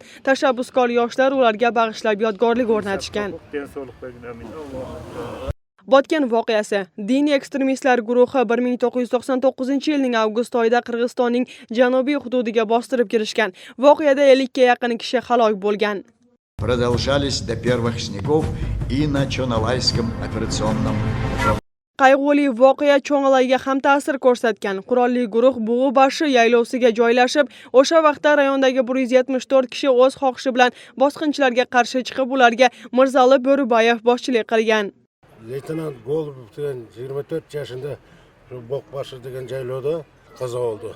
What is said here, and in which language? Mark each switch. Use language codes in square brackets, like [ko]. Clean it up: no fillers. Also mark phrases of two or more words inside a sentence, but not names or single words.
[uz] Tashabbuskor yoshlar ularga bag'ishlab yodgorlik o'rnatishgan. Botken voqeasi. Diniy ekstremistlar guruhi 1999-yilning avgust oyida Qirg'izistonning janubiy hududiga bostirib kirishgan. Voqeada 50 ga yaqin kishi halok bo'lgan. [ru] Продолжались до первых снегов и на Чоналайском операционном. [uz] Qayg'uli voqea Cho'ng'alayga ham ta'sir ko'rsatgan. Qurolli guruh Bug'ubashi yaylovsiga joylashib, o'sha vaqtda rayondagi 174 kishi o'z xohishi bilan bosqinchilarga qarshi chiqib, ularga Mirzali Bo'ribayev boshchilik qilgan. Leytenant Golubov degan 24 yoshida Bug'ubashi degan joylarda qazo oldi.